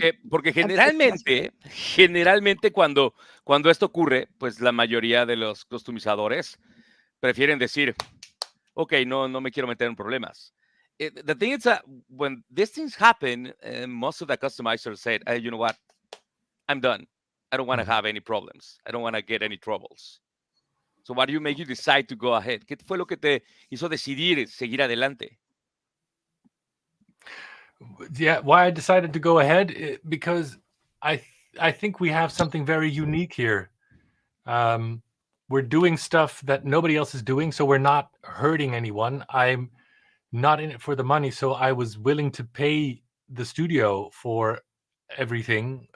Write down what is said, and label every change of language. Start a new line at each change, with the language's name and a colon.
Spanish: Porque generalmente cuando esto ocurre, pues la mayoría de los customizadores prefieren decir, ok, no me quiero meter en problemas.
English: The thing is that when these things happen, most of the customizers said, hey, you know what? I'm done. I don't want to have any problems. I don't want to get any troubles. So what do you make you decide to go ahead?
Spanish: ¿Qué fue lo que te hizo decidir seguir adelante?
English: Yeah, why I decided to go ahead? Because I think we have something very unique here. We're doing stuff that nobody else is doing, so we're not hurting anyone. I'm not in it for the money, so I was willing to pay the studio for everything.